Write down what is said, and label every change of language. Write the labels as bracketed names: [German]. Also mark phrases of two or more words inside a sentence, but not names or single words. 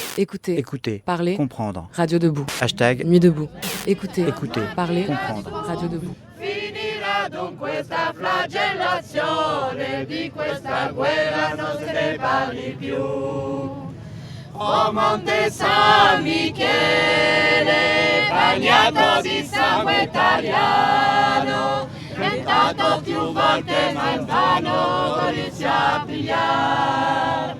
[French] Écoutez, parler, comprendre. Radio Debout. #Nuit debout. Écoutez, parler, comprendre. Radio Debout. [Italian] Finirà dunque questa flagellazione, di questa guerra non se ne parli più. Oh Monte San Michele, bagnato di sangue italiano, tentato più volte ma invano non riuscì a pigliare.